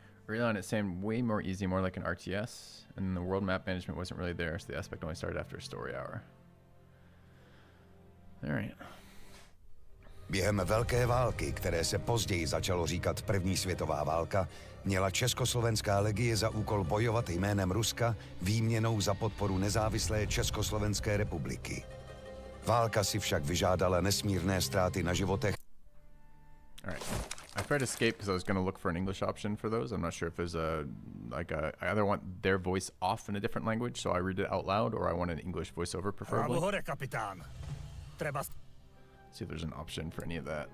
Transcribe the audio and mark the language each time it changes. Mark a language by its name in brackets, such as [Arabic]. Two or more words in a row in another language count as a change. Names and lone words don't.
[English] Early on, it seemed way more easy, more like an RTS, and the world map management wasn't really there, so the aspect only started after a story hour. All right. [Czech] Během Velké války, které se později začalo říkat První světová válka, měla Československá legie za úkol bojovat jménem Ruska výměnou za podporu nezávislé Československé republiky. Válka si však vyžádala nesmírné ztráty na životech. [English] All right. I tried escape because I was going to look for an English option for those. I'm not sure if there's I either want their voice off in a different language, so I read it out loud, or I want an English voiceover preferably. See if there's an option for any of that.